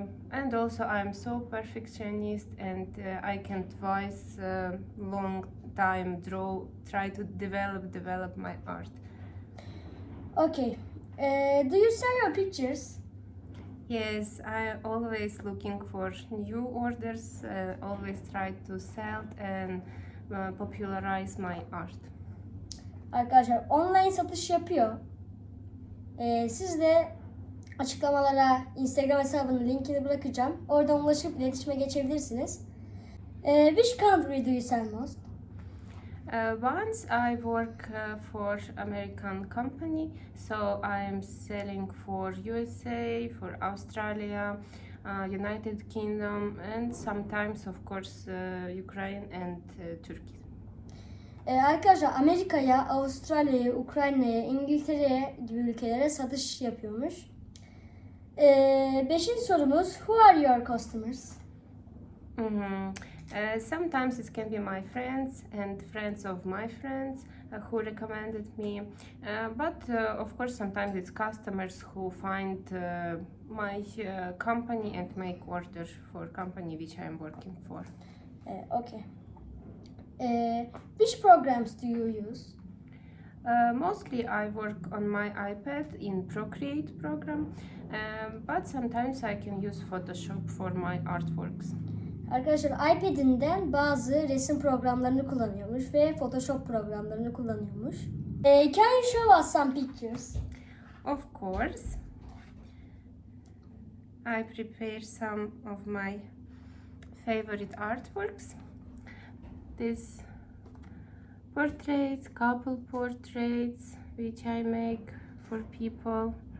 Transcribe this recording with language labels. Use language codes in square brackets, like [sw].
[en] And also I'm so perfectionist, and I can't twice long time try to develop my art. Okay. Do you sell your pictures? Yes, I always looking for new orders, always try to sell and popularize my art. [tr] Arkadaşlar online satış yapıyor. Siz de açıklamalara Instagram hesabının linkini bırakacağım. Oradan ulaşıp iletişime geçebilirsiniz. [en] Which country do you sell most? Once I work for American company, so I'm selling for USA, for Australia, United Kingdom, and sometimes of course Ukraine and Turkey. [tr] Arkadaşlar Amerika'ya, Avustralya'ya, Ukrayna'ya, İngiltere'ye gibi ülkelere satış yapıyormuş. Beşinci sorumuz, [en] who are your customers? Sometimes it can be my friends and friends of my friends who recommended me, but of course sometimes it's customers who find my company and make order for company which I'm working for. Okay. Which programs do you use? Mostly I work on my iPad in Procreate program, but sometimes I can use Photoshop for my artworks. [tr] Arkadaşlar iPad'inden bazı resim programlarını kullanıyormuş ve Photoshop programlarını kullanıyormuş. [en] Can you show us some pictures? Of course. I prepare some of my favorite artworks. These portraits, couple portraits, which I make for people.